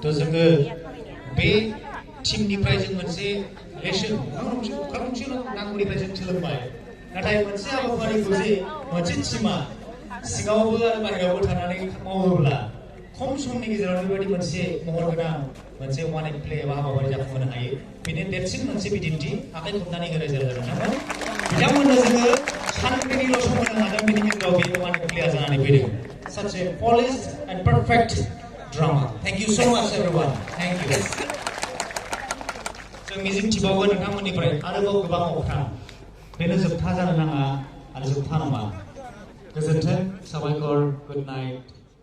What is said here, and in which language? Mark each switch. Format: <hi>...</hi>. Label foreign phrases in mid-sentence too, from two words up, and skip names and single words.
<brx>थ' जोङो बे टीमनिफ्राय जों मोनसे लेसन अख्रां गंसे नांगौनिफ्राय जों सोलोंबाय नाथाय मोनसे हाबाफारिखौ जे मोनसे टीमा सिङावबो आरो बाहेरायावबो थानानै मावोब्ला खम समनि गेजेराव बेबायदि मोनसे महर गोनां मोनसे</brx> <en>one and play</en> <brx>एबा हाबाफारि जाफुंहोनो हायो बेनि देरसिन मोनसे बिदिन्थि आखाइ खबनानै होनाय जादों बिथांमोननो जोङो सानब्रैनिल' सम होनो हादों बेनि गेजेराव बे वान एन्ड प्लेया जानानै फैदों</brx> <en>such a polished and perfect drama. Thank you so much everyone. Thank you.</en> <brx>जों मिजिंथिबावो नोंथांमोननिफ्राय आरोबाव गोबां अख्रां बेनो जोबथा जानो नाङा आरो जोबथा नङा गोजोन्थों साबायखर</brx> <en>good night</en>